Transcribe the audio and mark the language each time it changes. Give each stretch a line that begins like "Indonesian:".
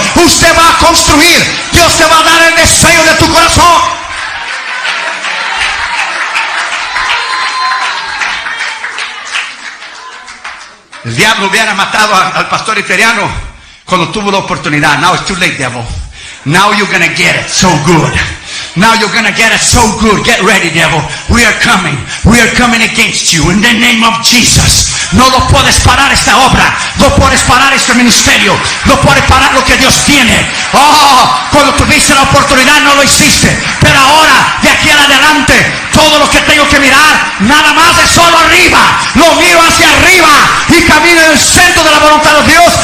Spanish: Usted va a construir. Dios te va a dar el deseo de tu corazón. El diablo hubiera matado al pastor italiano cuando tuvo la oportunidad.
English: Now it's too late, devil. Now you're going to get it so good. Now you're going to get it so good. Get ready, devil. We are coming. We are coming against you in the name of Jesus.
Spanish: No lo puedes parar esta obra. No puedes parar este ministerio. No puedes parar lo que Dios tiene. Oh, cuando tuviste la oportunidad no lo hiciste. Pero ahora, de aquí en adelante, todo lo que tengo que mirar, nada más es solo arriba. Lo miro hacia arriba y camino en el centro de la voluntad de Dios.